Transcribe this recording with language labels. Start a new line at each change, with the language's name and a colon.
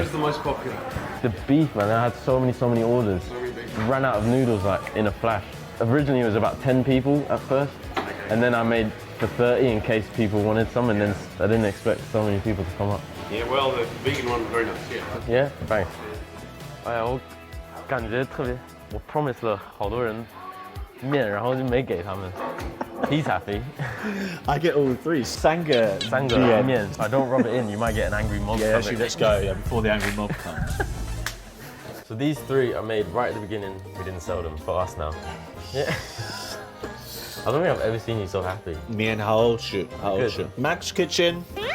English: was the most popular? The beef, man, I had so many orders. Ran out of noodles like in a flash. Originally it was about 10 people at first, and then I made for 30 in case people wanted some, and then I didn't expect so many people to come up. Yeah, well, the vegan one was very nice, yeah. Yeah, thanks.
Chinese: 哎呀，我感觉特别，我 promise 了好多人面，然后就没给他们。披萨飞，
English: I get all 3. Sanga.
Chinese: 3个面。
English: If I don't rub it in, you might get an angry mob. Yeah, coming. actually, let's go before the angry mob comes. So these 3 are made right at the beginning. We didn't sell them for us now. Yeah. I don't think I've ever seen you so happy. Me and Haoshu. Max Kitchen.